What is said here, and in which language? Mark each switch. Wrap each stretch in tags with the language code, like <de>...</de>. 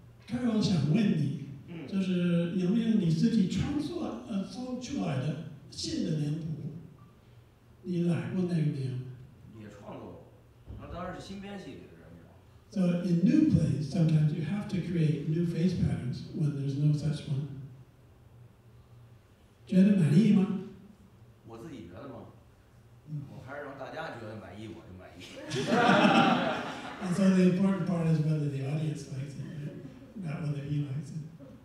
<zh>Carol 想问你，就是有没有你自己创作造出来的新的脸谱？你来过那个没有？也创作过，那当然是新编戏里的人物。</zh> <en>So in new plays, sometimes you have to create new face patterns when there's no such one.</en> <zh>觉得满意吗？我自己觉得嘛，我还是让大家觉得满意，我就满意。</zh> <en>And so the important part is whether the audience likes it, not whether he likes it.</en>